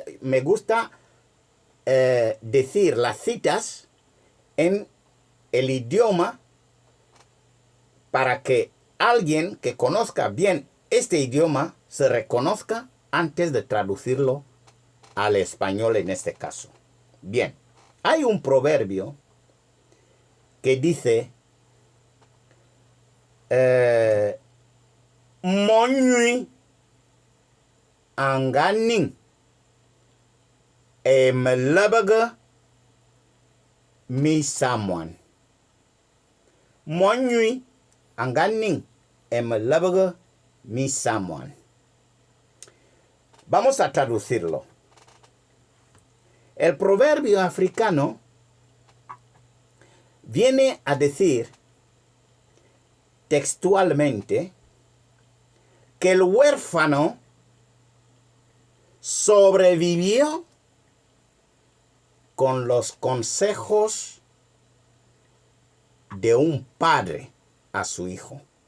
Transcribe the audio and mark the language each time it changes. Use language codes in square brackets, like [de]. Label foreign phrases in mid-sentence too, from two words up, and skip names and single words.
[es] Me gusta decir las citas en el idioma para que alguien que conozca bien este idioma se reconozca antes de traducirlo al español en este caso. Bien, hay un proverbio que dice Monui anganin emelabaga mi samuan. Monui anganin emelabaga mi samuan. Vamos a traducirlo. El proverbio africano viene a decir textualmente que el huérfano sobrevivió con los consejos de un padre a su hijo.